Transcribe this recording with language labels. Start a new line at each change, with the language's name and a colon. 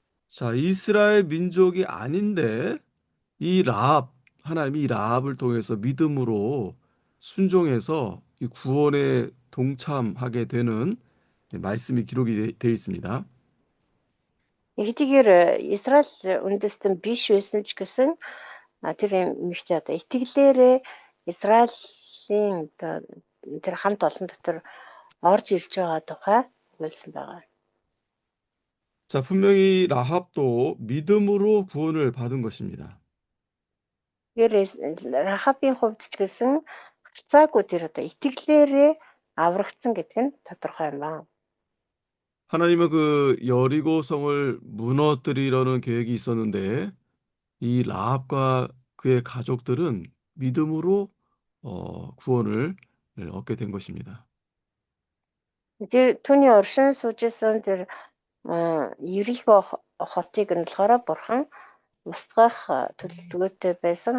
Korean: 자, 이스라엘 민족이 아닌데 이 라합, 하나님이 이 라합을 통해서 믿음으로 순종해서 이 구원에 동참하게 되는 말씀이 기록이 되어 있습니다.
Mongolian: Нэгдүгээр Израиль үндэстэн биш байсан ч гэсэн тэр эмэгтэй итгэлээрээ Израилийн тэр хамт олон дотор орж ирж байгаа тухай өгүүлсэн байгаа.
Korean: 자, 분명히 라합도 믿음으로 구원을 받은 것입니다.
Mongolian: Тэгэхээр Рахабын хувьд ч гэсэн гарцаагүй тэр итгэлээрээ аврагдсан гэдэг нь тодорхой юм байна.
Korean: 하나님은 그 여리고성을 무너뜨리려는 계획이 있었는데 이 라합과 그의 가족들은 믿음으로 구원을 얻게 된 것입니다.
Mongolian: Тэр түүний оршин суужсэн тэр Ерихо хотыг нь болохоор бурхан устгах төлөвлөгөөтэй байсан.